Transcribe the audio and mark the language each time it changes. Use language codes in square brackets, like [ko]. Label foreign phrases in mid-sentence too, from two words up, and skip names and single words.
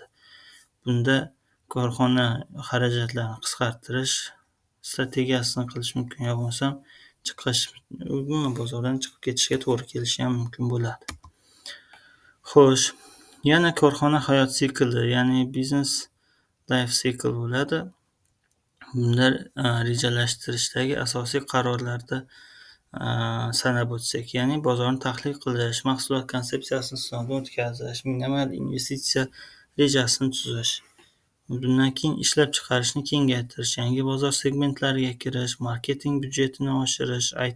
[uz] Bunda korxona xarajatlarini qisqartirish strategiyasini qilish mumkin, yo bo'lmasam bozordan chiqib ketishga to'g'ri kelishi ham mumkin bo'ladi. Xo'sh, yana korxona hayot sikli, ya'ni [en] business life cycle [uz] bo'ladi. Bunda rejalashtirishdagi asosiy qarorlarni sanab o'tsak, ya'ni bozorni tahlil qilish, mahsulot konsepsiyasini sinovdan o'tkazish, minimal investitsiya rejasini tuzish. Bundan keyin ishlab chiqarishni kengaytirish, yangi bozor segmentlariga kirish, marketing byudjetini oshirish, IT